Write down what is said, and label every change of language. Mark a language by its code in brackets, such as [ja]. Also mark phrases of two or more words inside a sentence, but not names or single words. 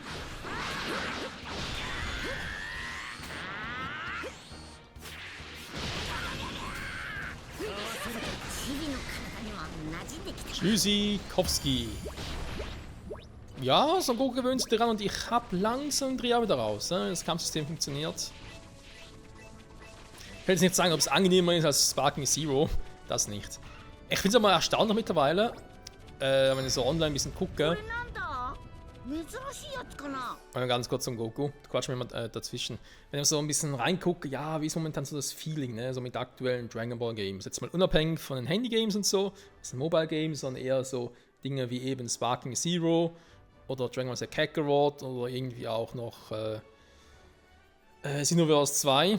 [ja] チビの体には馴染んできた。 [de] Tschüssikowski. Ja, Son Goku gewöhnt sich daran und ich hab langsam Dreh wieder raus. Ne? Das Kampfsystem funktioniert. Ich will jetzt nicht sagen, ob es angenehmer ist als Sparking Zero. Das nicht. Ich finde es aber erstaunlich mittlerweile, wenn ich so online ein bisschen gucke. [ja] なんだ。珍しいやつかな。 [de] Ganz kurz zum Goku. Quatsch mir mal dazwischen. Wenn ich so ein bisschen reingucke, ja, wie ist momentan so das Feeling, ne? So mit aktuellen Dragon Ball Games. Jetzt mal unabhängig von den Handy Games und so, das sind [en] Mobile Games, [de] sondern eher so Dinge wie eben Sparking Zero oder Dragon Ball Z Kakarot oder irgendwie auch noch Xenoverse 2.